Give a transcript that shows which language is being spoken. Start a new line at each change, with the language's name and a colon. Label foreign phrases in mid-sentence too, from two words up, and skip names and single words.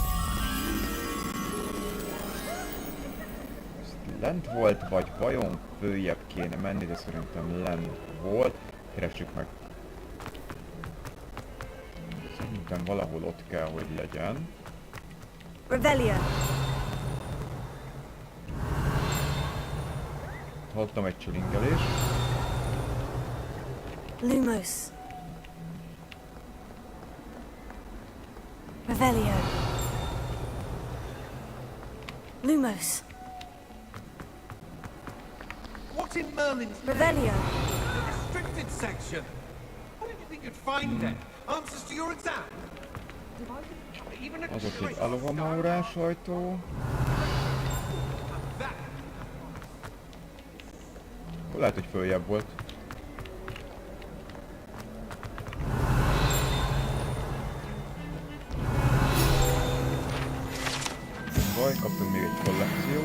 Hungarian: Lent volt, vagy vajon följebb kéne menni, de szerintem lent volt. Keressük meg. Szerintem valahol ott kell, hogy legyen. Revelio. Hallottam egy csilingelést. Lumos. Revelio. Lumos.
English: What's in Merlin's Revelio. the restricted section? What did you think you'd find there? Answers to your exam? Even a
Hungarian: Az ott egy alovamaurás ajtó. Lehet, hogy följebb volt. Baj, kaptunk még egy kollekciót.